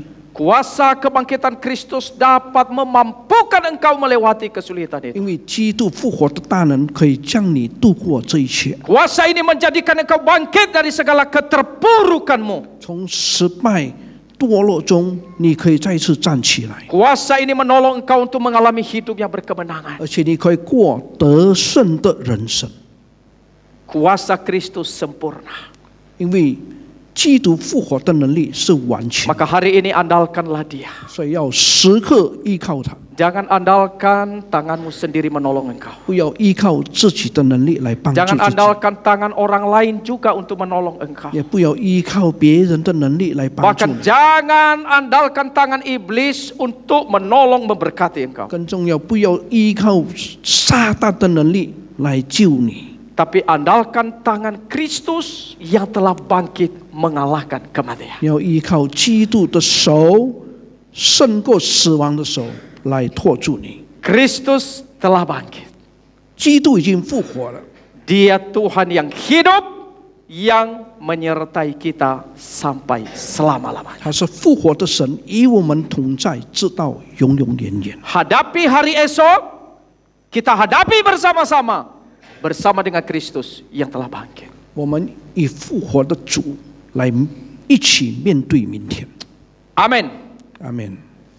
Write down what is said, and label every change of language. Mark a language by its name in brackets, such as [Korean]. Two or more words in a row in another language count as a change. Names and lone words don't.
[Indonesian] Kuasa kebangkitan Kristus dapat memampukan engkau melewati kesulitan itu. [Chinese] 因为基督复活的大能可以将你度过这一切， [Indonesian] Kuasa ini menjadikan engkau bangkit dari segala keterpurukanmu. [Chinese] 从失败堕落中，你可以再次站起来， [Indonesian] Kuasa ini menolong engkau untuk mengalami hidup yang berkemenangan. [Chinese] 而且你可以过得胜的人生， [Indonesian] Kuasa Kristus sempurna. [Chinese] 因为基督复活的能力是完全的， [Indonesian] Maka hari ini andalkanlah Dia. [Chinese] 所以要时刻依靠他， [Indonesian] Jangan andalkan tanganmu sendiri menolong engkau. [Chinese] 不要依靠自己的能力来帮助 [Indonesian] Jangan [Chinese] 自己， [Indonesian] andalkan tangan orang lain juga untuk menolong engkau. [Chinese] 也不要依靠别人的能力来帮助 [Indonesian] Bahkan [Chinese] 你。 [Indonesian] jangan andalkan tangan iblis untuk menolong memberkati engkau. [Chinese] 更重要，不要依靠撒旦的能力来救你， [Indonesian] Tapi andalkan tangan Kristus yang telah bangkit mengalahkan kematian. [Chinese] 你要依靠基督的手，胜过死亡的手来托住你。 [Indonesian] Kristus telah bangkit. [Chinese] 基督已经复活了， [Indonesian] Dia Tuhan yang hidup, yang menyertai kita sampai selama-lamanya. [Chinese] 他是复活的神，与我们同在，直到永永远远。 [Indonesian] Hadapi hari esok, kita hadapi bersama-sama. Bersama dengan Kristus yang telah bangkit. [Chinese] 我们以复活的主来一起面对明天。 [Indonesian] Amin. [Chinese] 阿门。